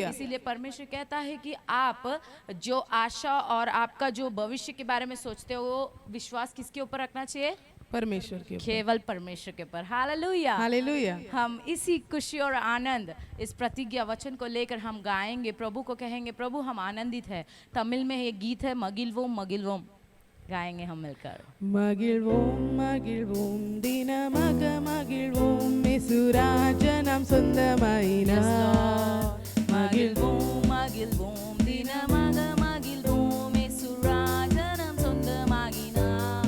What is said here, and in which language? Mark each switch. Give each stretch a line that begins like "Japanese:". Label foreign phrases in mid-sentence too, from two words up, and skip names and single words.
Hindi: इसीलिए परमेश्वर कहता है कि आप जो आशा और आपका जो भविष्य के बारे में सोचते हो, वो विश्वास किसके ऊपर रखना चाहिए? परमेश्वर के ऊपर। केवल परमेश्वर के ऊपर। हालेलुया। हालेलुया। हम इसी खुशी और आनंद इस प्रतिज्ञा वचन को लेकर हम गाएंगे, प्रभु को कहेंगे प्रभु हम आनंदित है। तमिल में ये गीत है
Tamil: மகிழ்வோம் மகிழ்வோம்।
Hindi: गाएंगे हम मिलकर।
Tamil: மகிழ்வோம் தினமாக மகிழ்வோம் இசுராஜனம் சொந்தமாயினார். மகிழ்வோம் தினமாக மகிழ்வோம் இசுராஜனம் சொந்தமாகினார்.